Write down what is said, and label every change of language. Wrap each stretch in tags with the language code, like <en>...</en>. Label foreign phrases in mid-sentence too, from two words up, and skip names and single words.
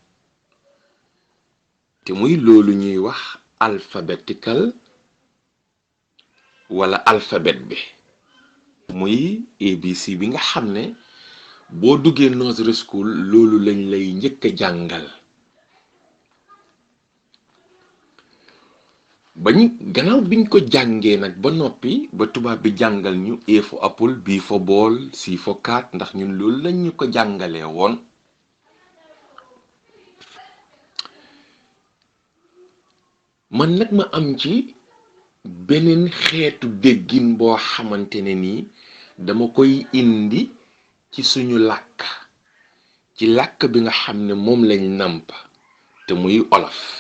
<wo>te muy loolu ñuy wax alphabetical wala alphabet bi, muy ABC bi nga xam ne boo duggee</wo> <en>nursery school</en> <wo>loolu lañ lay njëkk a jàngal. gannaaw biñ ko jàngee nag ba noppi, ba tubaab bi jàngal ñu</wo> <en>A for apple, B for ball, C for cat,</en> <wo>ndax ñun loolu lañ ñu ko jàngalee woon. man nag ma am ci beneen xeetu déggin boo xamante ne nii dama koy indi ci suñu làkk, ci làkk bi nga xam ne moom lañ nàmp te muy olof.</wo>